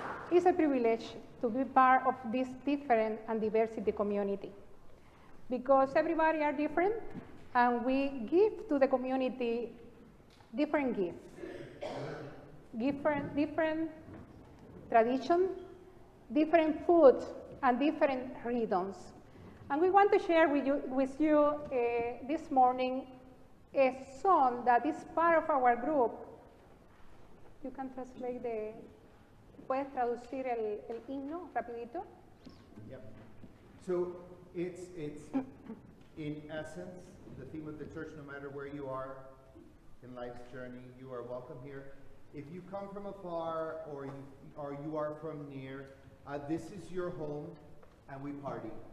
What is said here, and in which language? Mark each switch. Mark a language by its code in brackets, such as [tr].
[en] It's a privilege to be part of this different and diversity community because everybody are different and we give to the community different gifts, different tradition, different food, and different rhythms. And we want to share with you this morning a song that is part of our group. You can translate the... [es] ¿Puedes traducir el himno rapidito? [en] Yep. So it's in essence the theme of the church. No matter where you are in life's journey, you are welcome here. If you come from afar or you are from near, this is your home, and we party.